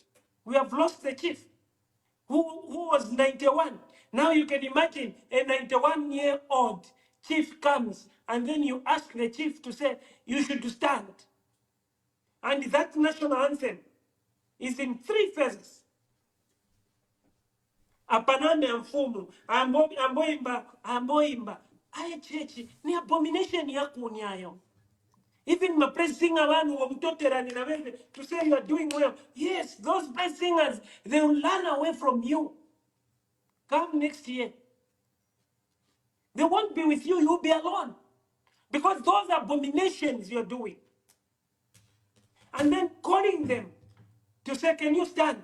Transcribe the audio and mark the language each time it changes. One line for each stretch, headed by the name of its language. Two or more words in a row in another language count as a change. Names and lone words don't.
English: We have lost the chief who was 91. Now you can imagine a 91-year-old chief comes and then you ask the chief to say, you should stand. And that national anthem is in 3 phases.
Bemba: Apanane mfumu, amboimba. Aye chechi, ni abomination yaku nyayo.
English: Even my praise singer to say you are doing well. Yes, those praise singers, they will run away from you. Come next year. They won't be with you, you'll be alone. Because those abominations you're doing. And then calling them to say, can you stand?